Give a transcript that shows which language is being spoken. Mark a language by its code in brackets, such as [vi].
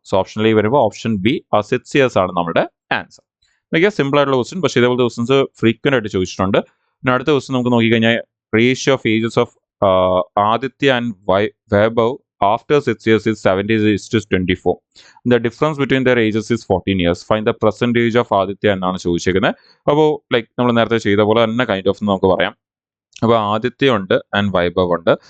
[ml] So ഓപ്ഷനിൽ വരുമ്പോൾ option B ആ 6 ഇയേഴ്സ് ആണ് നമ്മുടെ ആൻസർ. എനിക്ക് സിമ്പിൾ ആയിട്ടുള്ള ക്വസ്റ്റ്യൻ, പക്ഷേ ഇതേപോലത്തെ ക്വസ്റ്റ്യൻസ് ഫ്രീക്വന്റ് ആയിട്ട് ചോദിച്ചിട്ടുണ്ട്. പിന്നെ അടുത്ത ക്വസ്റ്റ്യൻ നമുക്ക് നോക്കിക്കഴിഞ്ഞാൽ [en] Ratio of ages of Aditya and Vaibhav after 6 years is 70:24. The difference between their ages is 14 years. Find the percentage of Aditya [ml] എന്നാണ് ചോദിച്ചിരിക്കുന്നത്. അപ്പോൾ ലൈക്ക് നമ്മൾ നേരത്തെ ചെയ്ത പോലെ തന്നെ കൈൻഡ് ഓഫ് നമുക്ക് പറയാം. അപ്പോൾ ആദിത്യ ഉണ്ട് ആൻഡ് വൈഭവ് ഉണ്ട്.